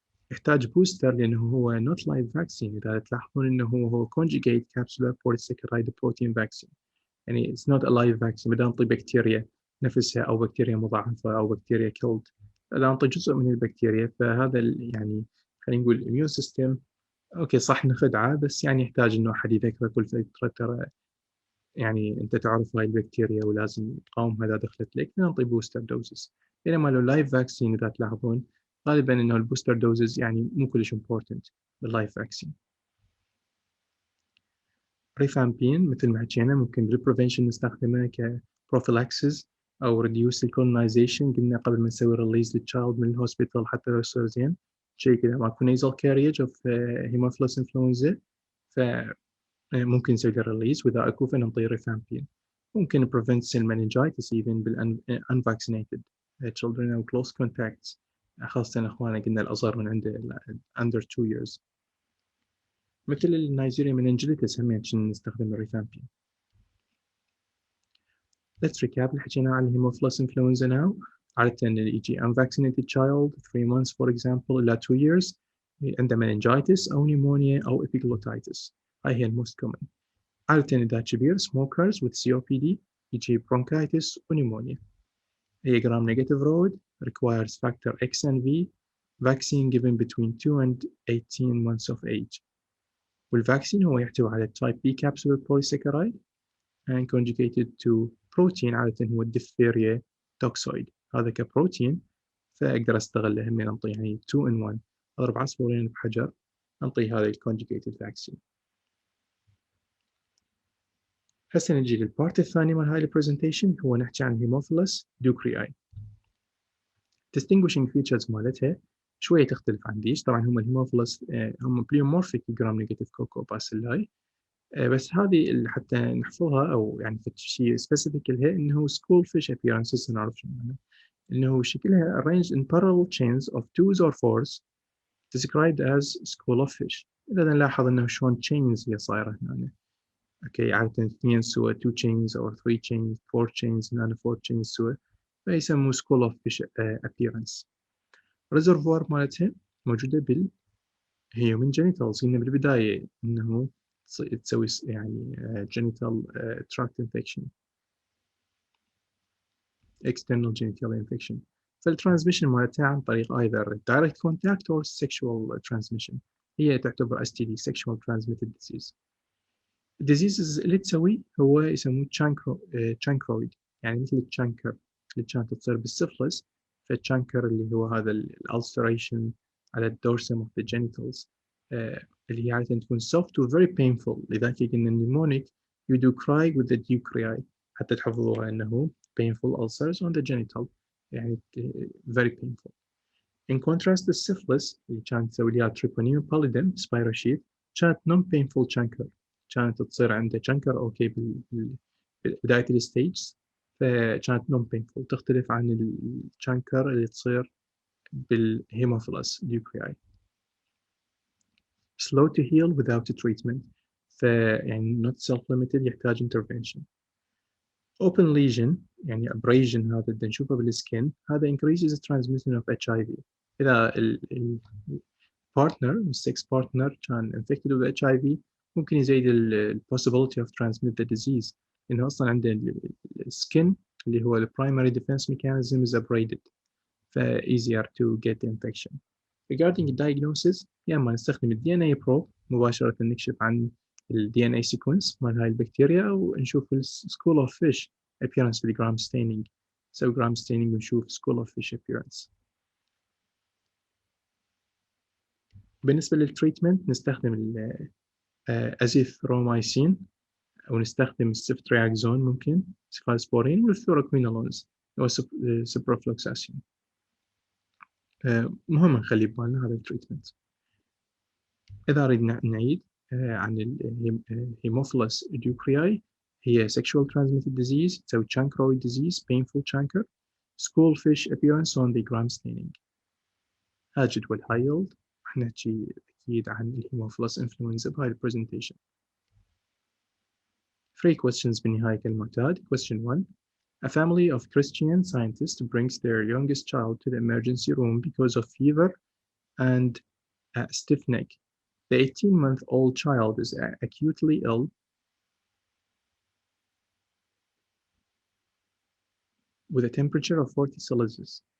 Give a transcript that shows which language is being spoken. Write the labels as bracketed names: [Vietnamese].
[Arabic] يحتاج بوستر لأنه هو not live vaccine. إذا تلاحظون إنه هو conjugate capsular polysaccharide protein vaccine، يعني it's not a live vaccine. بدنا نعطي بكتيريا نفسها أو بكتيريا مضاعفة أو بكتيريا killed، بدنا نعطي جزء من البكتيريا. فهذا يعني خلينا نقول الاميون سيستم اوكي صح نخدعه، بس يعني يحتاج انه احد يذكره كل فتره ترى يعني انت تعرف هاي البكتيريا ولازم تقاومها اذا دخلت لك، نعطي بوستر دوزز. بينما لو لايف فاكسين اذا تلاحظون غالبا انه البوستر دوزز يعني مو كلش امبورتنت باللايف فاكسين. ريفامبين مثل ما حكينا ممكن بالبريفنشن نستخدمه كبروفيلاكسس او ريديوس الكولونايزيشن. قلنا قبل ما نسوي ريليز للتشايلد من الهوسبيتال حتى لو يصير زين شيء كذا ماكو نيزل كاريج اوف هيموفيلوس انفلونزا، فممكن نسوي له ريليز. واذا اكو فننطي ريفامبين. ممكن prevent cell meningitis even بال unvaccinated children أو close contacts، خاصة أخوانا قلنا الأصغر من عنده under 2 years. مثل النيجيريا meningitis هم نستخدم الريفامبين. Let's recap اللي حكينا عن الهيموفيلوس influenza now. عادة اللي يجي unvaccinated child 3 months for example إلى 2 years عنده meningitis أو pneumonia أو epiglottitis. هاي هي الموست common. عادة إذا كبير smokers with COPD يجي bronchitis ونيمونيا. [English] هي gram negative road requires factor X and V, vaccine given between 2 and 18 months of age. [Arabic] والفاكسين هو يحتوي على type B capsular polysaccharide and conjugated to protein عادة هو الديphtheria toxoid. هذا كبروتين فأقدر أستغله هم نعطي يعني 2 in 1 أضرب عصفورين بحجر نعطي هذا الconjugated vaccine. هسه نجي للبارت الثاني من هاي البرزنتيشن هو نحكي عن هيموفيلس دوكرياي. distinguishing features مالتها شوية تختلف عن ديش. طبعا هم الهيموفيلس هم بليومورفيك جرام نيجاتيف كوكو باسيلاي، بس هذه اللي حتى نحفظها او يعني شيء سبيسيفيك لها انه سكول فيش appearances نعرف شو معنى. [English] انه شكلها arranged in parallel chains of twos or fours described as school of fish. [Arabic] اذا نلاحظ انه شلون chains هي صايره هنا. اوكي عادة 2 سوا 2 chains or 3 chains 4 chains هنا 4 chains سوا فيسموه school of fish appearance. reservoir مالتها موجودة بالhuman genitals. قلنا بالبداية انه تسوي يعني genital tract infection external genital infection. فالترانسميشن مالتها عن طريق either direct contact or sexual transmission. هي تعتبر STD sexual transmitted disease. الديزيزز اللي تسوي هو يسموه chancroid يعني مثل الشانكر اللي كانت تصير بالسفلس. فالشانكر اللي هو هذا الالسريشن على الدورسم of the genitals اللي هي عادة تكون soft و very painful. لذلك قلنا النيمونيك you do cry with the ducrei حتى تحفظوها انه painful ulcers on the genital يعني very painful. In contrast السفلس اللي كانت تسوي لها treponema pallidum spirochete كانت non painful chancre. كانت تصير عنده chancre اوكي بداية الستيج فكانت non painful. تختلف عن الشانكر اللي تصير بالهيموفيلس دوكرياي. [English] slow to heal without treatment فيعني not self-limited يحتاج intervention. open lesion يعني abrasion هذا اللي نشوفه بالسكين هذا increases the transmission of HIV. إذا partner sex partner كان infected with HIV ممكن يزيد possibility of transmit the disease لأنه أصلا عنده skin اللي هو the primary defense mechanism is abraded ف easier to get the infection. [Arabic] regarding the diagnosis يا إما نستخدم ال DNA probe مباشرة نكشف عن ال DNA sequence مال هاي البكتيريا أو نشوف ال school of fish appearance بال gram staining. [English] so gram staining ونشوف school of fish appearance. [Arabic] بالنسبة للتريتمنت نستخدم الازيثرومايسين أو نستخدم السيفترياكزون ممكن سيفالسبورين والفلوروكوينولونز أو سيبروفلوكساسين. مهم نخلي ببالنا هذا التريتمنت. إذا أريد نعيد عن الهيموفيلس دوكرياي هي sexual transmitted disease تسوي chancroid disease painful chancre school fish appearance on the gram staining. هذا جدول هايلد. احنا نحكي أكيد عن الهيموفيلس influenza بهاي البرزنتيشن. 3 questions بالنهاية كالمعتاد. [English] Question 1. A family of Christian scientists brings their youngest child to the emergency room because of fever and a stiff neck. The 18-month-old child is acutely ill with a temperature of 40 Celsius.